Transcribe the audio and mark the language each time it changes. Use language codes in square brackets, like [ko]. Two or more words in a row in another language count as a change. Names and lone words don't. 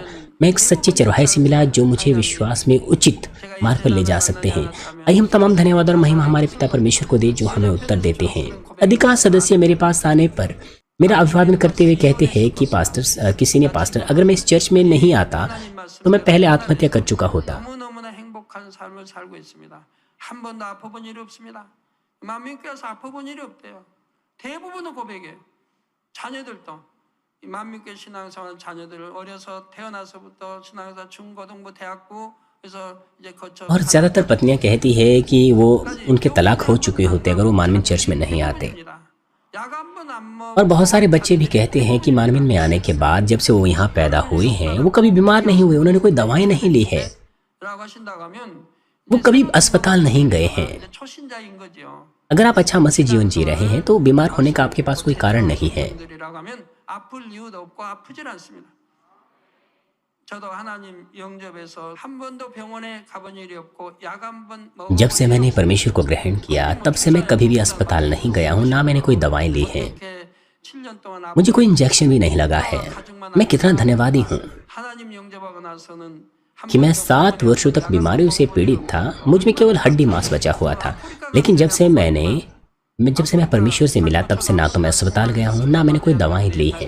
[hi] मैं एक सच्चे चरवाहे से मिला जो मुझे विश्वास में उचित मार्ग पर ले जा सकते हैं। आइए हम तमाम धन्यवाद और महिमा हमारे पिता परमेश्वर को दे जो हमें उत्तर देते हैं। अधिकांश सदस्य मेरे पास आने पर मेरा अभिवादन करते हुए कहते हैं कि किसी ने पास्टर, अगर मैं इस चर्च में नहीं आता तो मैं पहले आत्महत्या कर चुका होता। [ko] 만민교회 신앙생활 자녀들을 어려서 태어나서부터 신앙생활 중고등부 대학부 그래서 이제 거쳐 [hi] और ज़्यादातर पत्नियां कहती है कि वो उनके तलाक हो चुके होते अगर वो मानवीन चर्च में नहीं आते। और बहुत सारे बच्चे भी कहते हैं कि मानवीन में आने के बाद जब से वो यहाँ पैदा हुए हैं वो कभी बीमार नहीं हुए, उन्होंने कोई दवाई नहीं ली है, वो कभी अस्पताल नहीं गए हैं। अगर आप अच्छा मसीह जीवन जी रहे हैं तो बीमार होने का आपके पास कोई कारण नहीं है। [ko] 아플 이유도 없고 아프질 않습니다. 저도 하나님 영접해서 한 번도 병원에 가본 일이 없고 약 한 번 [hi] जब से मैंने परमेश्वर को ग्रहण किया तब से मैं कभी भी अस्पताल नहीं गया हूँ, ना मैंने कोई दवाई ली है, मुझे कोई इंजेक्शन भी नहीं लगा है। मैं कितना धन्यवादी हूँ कि मैं 7 वर्षों तक बीमारियों से पीड़ित था। मुझ में केवल हड्डी मांस बचा हुआ था, लेकिन जब से मैं परमेश्वर से मिला तब से ना तो मैं अस्पताल गया हूँ, ना मैंने कोई दवाई ली है।